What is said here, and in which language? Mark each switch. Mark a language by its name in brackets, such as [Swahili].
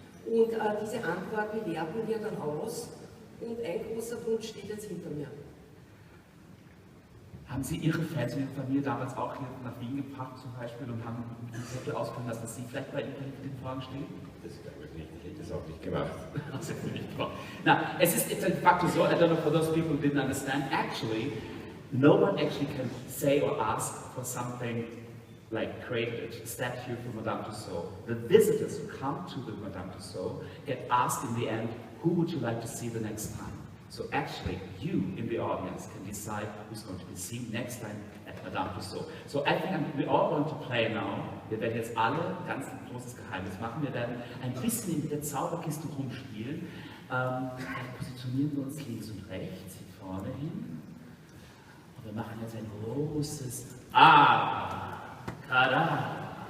[German] Und diese Antworten werten wir dann aus. Und ein großer Wunsch steht jetzt hinter mir. Haben Sie Ihre Fans und Ihre Familie damals auch hier nach Wien gebracht zum Beispiel und haben den Zettel ausfüllen lassen, dass Sie vielleicht bei Ihnen den Fragen stehen? Das glaube ich nicht, ich hätte das auch nicht gemacht. Das hätte ich nicht gemacht. [English] Now, it's de facto so, I don't know for those people who didn't understand, actually, no one actually can say or ask for something like created a statue for Madame Tussauds. The visitors who come to the Madame Tussauds get asked in the end, who would you like to see the next time? So actually, you in the audience can decide who's going to be seen next time at Madame Tussauds. So I think we're all going to play now. [German] Wir werden jetzt alle, ganz ein großes Geheimnis machen, wir werden ein bisschen mit der Zauberkiste rumspielen. Dann positionieren wir uns links und rechts, hier vorne hin. Und wir machen jetzt ein großes Abracadabra.